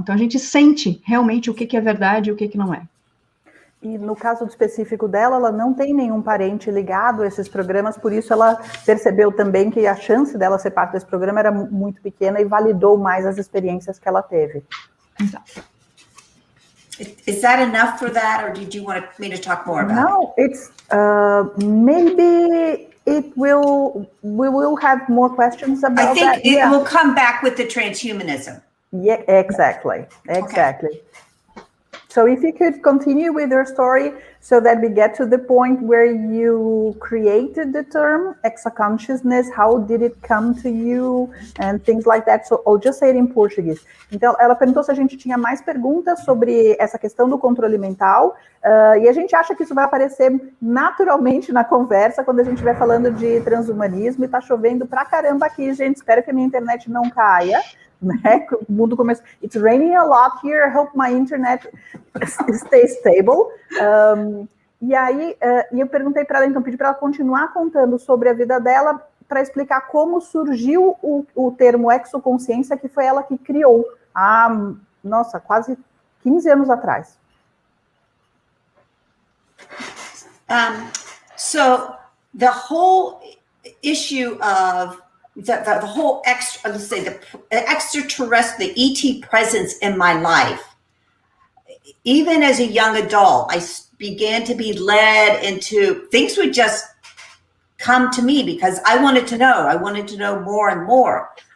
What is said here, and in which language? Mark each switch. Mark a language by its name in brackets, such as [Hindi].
[Portuguese] Então, a gente sente realmente o que é verdade e o que não é. E no caso específico dela, ela não tem nenhum parente ligado a esses programas, por isso ela percebeu também que a chance dela ser parte desse programa era muito pequena e validou mais as experiências que ela teve. Exato. [English] Is that enough for that, or did you want me to talk more about it? No, it's maybe we will have more questions about that. I think it will come back with the transhumanism. Yeah, exactly. Okay. So if you could continue with your story so that we get to the point where you created the term exoconsciousness, how did it come to you and things like that. So I'll just say it in Portuguese. [Portuguese] Então, ela perguntou se a gente tinha mais perguntas sobre essa questão do controle mental, e a gente acha que isso vai aparecer naturalmente na conversa quando a gente estiver falando de transhumanismo, e tá chovendo pra caramba aqui, gente. Espero que a minha internet não caia. Né? O mundo começa. [English] It's raining a lot here. I hope my internet stays stable. [Portuguese] E aí, eu perguntei para ela, então, pedi para ela continuar contando sobre a vida dela, para explicar como surgiu o termo exoconsciência, que foi ela que criou há, nossa, quase 15 anos atrás. [English] So the whole issue of the whole let's say the extraterrestrial, the ET presence in my life, even as a young adult, I began to be led into, things would just come to me because I wanted to know more and more.